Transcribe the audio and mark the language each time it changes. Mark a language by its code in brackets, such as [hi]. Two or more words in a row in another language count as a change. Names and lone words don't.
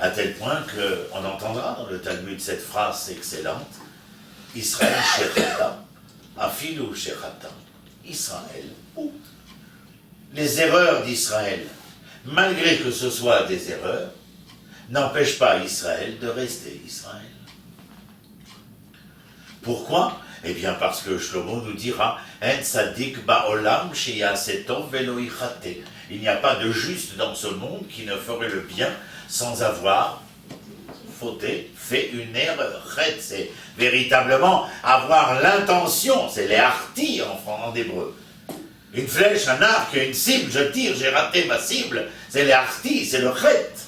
[fr] à tel point qu'on entendra dans le Talmud cette phrase excellente, [he] ישראל שחטא, אפילו שחטא, ישראל, [fr] ou les erreurs d'Israël, malgré que ce soit des erreurs, n'empêchent pas Israël de rester Israël. Pourquoi? Eh bien parce que Shlomo nous dira [he] אין צדיק בעולם שיעשה טוב ולא יחטא. [fr] Il n'y a pas de juste dans ce monde qui ne ferait le bien sans avoir fauté, fait une erreur. C'est véritablement avoir l'intention, c'est les harti en hébreu. Une flèche, un arc, une cible, je tire, j'ai raté ma cible, c'est les harti, c'est le chet.